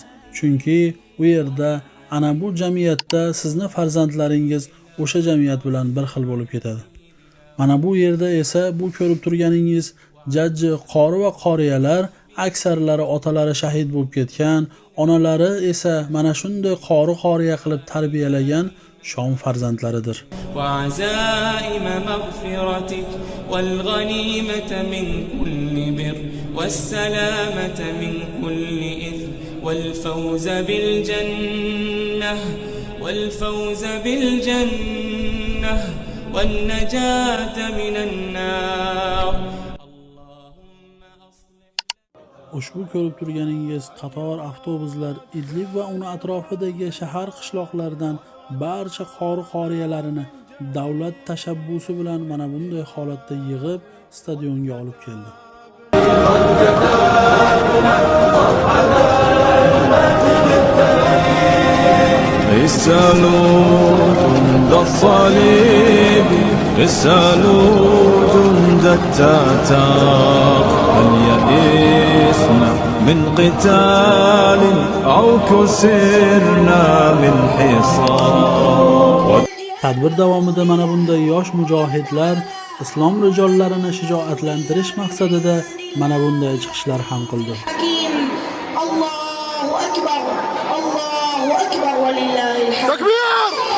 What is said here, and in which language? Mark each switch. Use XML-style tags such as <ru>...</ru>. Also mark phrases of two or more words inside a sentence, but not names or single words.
<uz>Chunki u yerda ana bu jamiyatda sizni farzandlaringiz o'sha jamiyat bilan bir xil bo'lib ketadi. Mana bu yerda esa bu ko'rib turganingiz jajji qori va qoriyalar aksarlari otalari shahid bo'lib ketgan, onalari esa mana shunday qoriya qilib tarbiyalagan Shom farzandlaridir.</uz> <ar>وعزائم مغفرتك والغنيمة من كل بر والسلامة من كل إثم والفوز بالجنة والنجاة من النار.</ar> <uz>Ushbu ko'rib turganingiz qator avtobuslar Idlib va uni atrofidagi shahar qishloqlardan barcha qoriyalarini davlat tashabbusi bilan mana bunday holatda yig'ib stadionga olib keldi.</uz> <ar>اسألوا جند الصليب اسألوا جند التتار هل يئسنا من قتال أو كسرنا من حصار.</ar> <uz>Tadbir davomida mana bunday yosh mujohidlar islom rijollarini shijoatlantirish maqsadida mana bunday chiqishlar ham qildi.</uz> <ar>الله أكبر، الله أكبر ولله الحمد.</ar> <uz>Takbir!</uz>